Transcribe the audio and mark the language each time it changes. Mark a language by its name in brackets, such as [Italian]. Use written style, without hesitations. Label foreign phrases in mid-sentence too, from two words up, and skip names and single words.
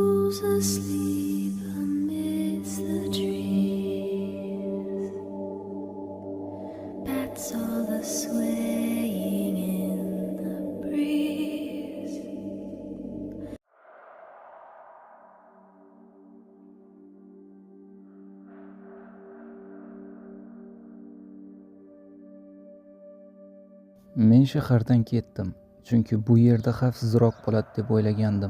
[English] Who's asleep amidst the trees? Bats all the swaying in the breeze. [Uzbek] Men shahardan ketdim, chunki bu yerda xavfsizroq bo'ladi deb o'ylagandim.